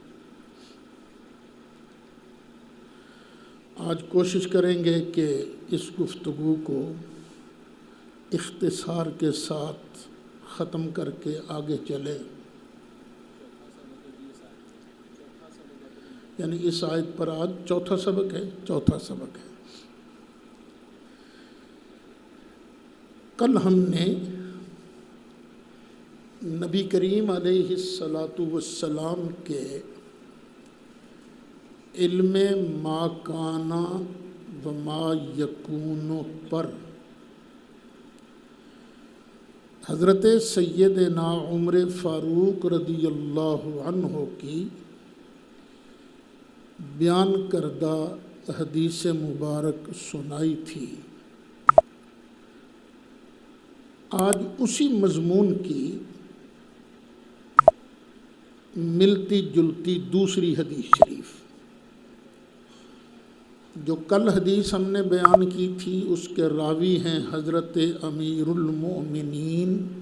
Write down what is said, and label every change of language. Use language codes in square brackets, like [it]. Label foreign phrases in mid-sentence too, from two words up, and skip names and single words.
[ur] آج کوشش کریں گے کہ اس گفتگو کو اختصار کے ساتھ ختم کر کے آگے چلیں، یعنی اس آیت پر آج چوتھا سبق ہے۔ کل ہم نے نبی کریم [ar] علیہ السلام [ur] کے علم [ar] ما کانا و ما یکون [ur] پر حضرت سیدنا عمر فاروق [ar] رضی اللہ عنہ [ur] کی بیان کردہ حدیث مبارک سنائی تھی۔ آج اسی مضمون کی ملتی جلتی دوسری حدیث شریف، جو کل حدیث ہم نے بیان کی تھی اس کے راوی ہیں حضرت امیر المؤمنین